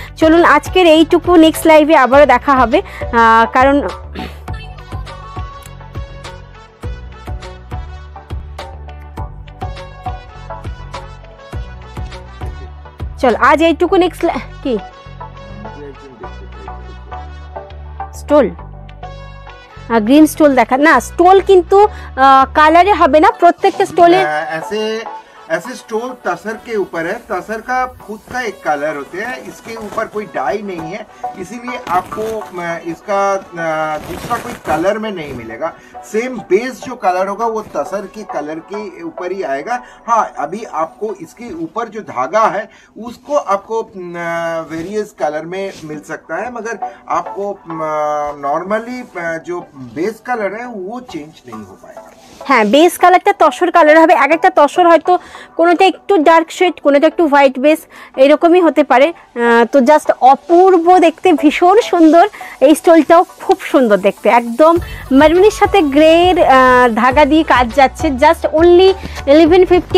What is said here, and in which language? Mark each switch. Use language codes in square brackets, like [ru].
[bn] চলুন আজকের এইটুকু, নেক্সট লাইভে আবারও দেখা হবে, কারণ চল আজ এইটুকু, নেক্সট কি স্টোল, গ্রিন স্টোল দেখা না, স্টোল কিন্তু কালারে হবে না, প্রত্যেকটা স্টোলে [hi] ऐसे स्टोल तसर के ऊपर है, तसर का खुद का एक कलर होते हैं, इसके ऊपर कोई डाई नहीं है, इसीलिए आपको इसका दूसरा कोई कलर में नहीं मिलेगा। सेम बेस जो कलर होगा वो तसर के कलर के ऊपर ही आएगा। हाँ, अभी आपको इसके ऊपर जो धागा है उसको आपको वेरियस कलर में मिल सकता है, मगर आपको नॉर्मली जो बेस कलर है वो चेंज नहीं हो पाएगा। [bn] হ্যাঁ বেস কালারটা তসর কালার হবে, এক একটা তসর হয়তো কোনোটা একটু ডার্ক শেড, কোনোটা একটু হোয়াইট বেস, এরকমই হতে পারে। তো জাস্ট অপূর্ব দেখতে, ভীষণ সুন্দর। এই স্টোলটাও খুব সুন্দর দেখতে, একদম মারুনের সাথে গ্রের ধাগা দিয়ে কাজ যাচ্ছে, জাস্ট অনলি 1150।